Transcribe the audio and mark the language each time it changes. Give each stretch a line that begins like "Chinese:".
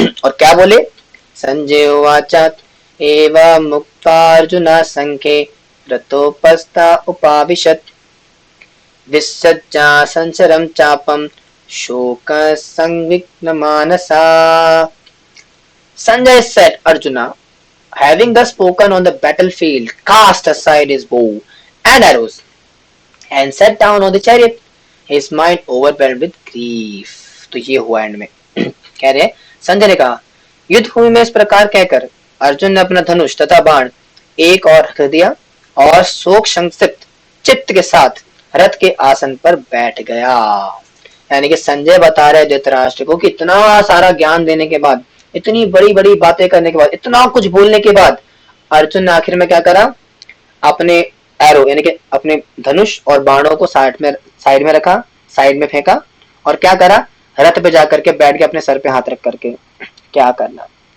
Hindi: और क्या बोले,
Sanskrit: संजय उवाच एवं मुक्तार्जुना संख्ये रतोपस्था उपाविशत् विसज्जा संचरम चापम शोक संविघ्न मानसा।
English: Sanjay said, Arjuna, having thus spoken on the battlefield, cast aside his bow and arrows and sat down on the chariot, his mind overwhelmed with grief.
Hindi: तो ये हुआ एंड में। कह रहे संजय ने कहा, युद्ध भूमि में इस प्रकार कहकर अर्जुन ने अपना धनुष तथा बाण एक और रख दिया और शोक संक्षिप्त चित्त के साथ रथ के आसन पर बैठ गया। यानी कि संजय बता रहे धृतराष्ट्र को कि इतना सारा ज्ञान देने के बाद, इतनी बड़ी बड़ी बातें करने के बाद, इतना कुछ बोलने के बाद अर्जुन ने आखिर में क्या करा, अपने एरो यानी कि अपने धनुष और बाणों को साइड में रखा, साइड में फेंका और क्या करा, रथ पे जाकर के बैठ के अपने सर पे हाथ रख करके क्या करना।